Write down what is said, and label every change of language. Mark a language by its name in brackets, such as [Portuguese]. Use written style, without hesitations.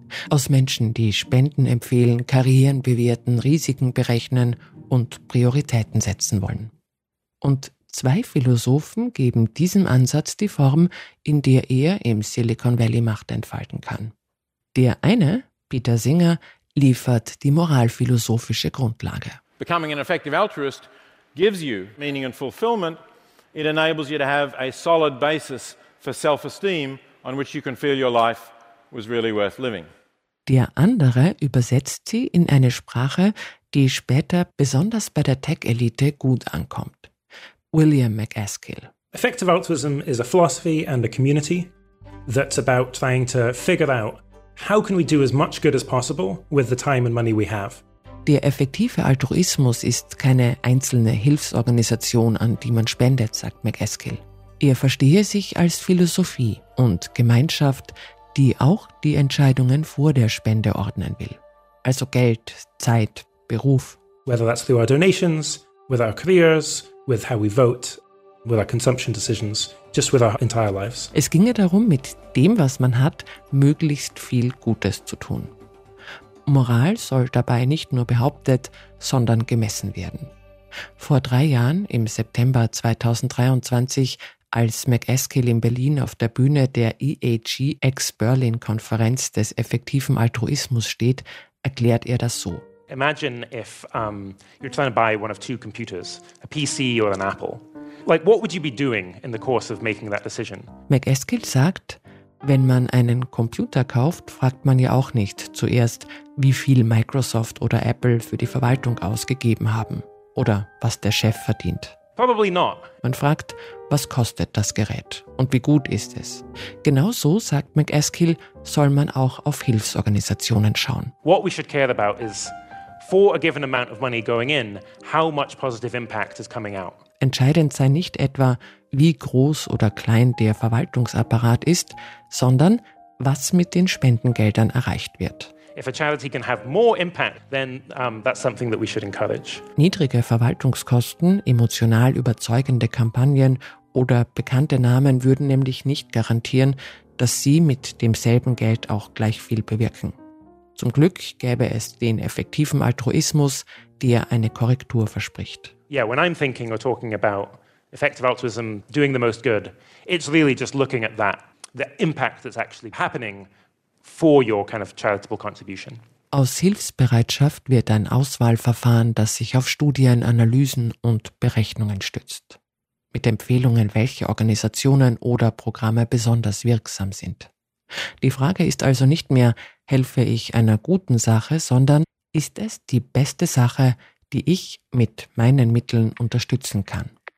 [German] Aus Menschen, die Spenden empfehlen, Karrieren bewerten, Risiken berechnen und Prioritäten setzen wollen. Und zwei Philosophen geben diesem Ansatz die Form, in der er im Silicon Valley Macht entfalten kann. Der eine, Peter Singer, liefert die moralphilosophische Grundlage. [English] Becoming an effective altruist gives you meaning and fulfillment. It enables you to have a solid basis for self-esteem, on which you can feel your life was really worth living. [German] Der andere übersetzt sie in eine Sprache, die später besonders bei der Tech-Elite gut ankommt. William McAskill. [English] Effective altruism is a philosophy and a community that's about trying to figure out, how can we do as much good as possible with the time and money we have? [German] Der effektive Altruismus ist keine einzelne Hilfsorganisation, an die man spendet, sagt McAskill. Er verstehe sich als Philosophie und Gemeinschaft, die auch die Entscheidungen vor der Spende ordnen will. Also Geld, Zeit, Beruf. [English] Whether that's through our donations, with our careers, with how we vote, with our consumption decisions, just with our entire lives. [German] Es ginge darum, mit dem, was man hat, möglichst viel Gutes zu tun. Moral soll dabei nicht nur behauptet, sondern gemessen werden. Vor 3 Jahren, im September 2023, als McEskill in Berlin auf der Bühne der EAG Ex-Berlin-Konferenz des effektiven Altruismus steht, erklärt er das so. [English] Imagine if you're trying to buy one of two computers, a PC or an Apple. Like, what would you be doing in the course of making that decision? [German] McEskill sagt, wenn man einen Computer kauft, fragt man ja auch nicht zuerst, wie viel Microsoft oder Apple für die Verwaltung ausgegeben haben oder was der Chef verdient. [English] Probably not. [German] Man fragt, was kostet das Gerät und wie gut ist es? Genauso, sagt McEskill, soll man auch auf Hilfsorganisationen schauen. [English] What we should care about is, for a given amount of money going in, how much positive impact is coming out. [German] Entscheidend sei nicht etwa, wie groß oder klein der Verwaltungsapparat ist, sondern was mit den Spendengeldern erreicht wird. [English] If a charity can have more impact, then that's something that we should encourage. [German] Niedrige Verwaltungskosten, emotional überzeugende Kampagnen oder bekannte Namen würden nämlich nicht garantieren, dass sie mit demselben Geld auch gleich viel bewirken. Zum Glück gäbe es den effektiven Altruismus, der eine Korrektur verspricht. [English] Yeah, when I'm thinking or talking about effective altruism, doing the most good, it's really just looking at that, the impact that's actually happening for your kind of charitable contribution. [German] Aus Hilfsbereitschaft wird ein Auswahlverfahren, das sich auf Studien, Analysen und Berechnungen stützt, mit Empfehlungen, welche Organisationen oder Programme besonders wirksam sind. Die Frage ist also nicht mehr, helfe ich einer guten Sache, sondern ist es die beste Sache, die ich mit meinen Mitteln unterstützen kann.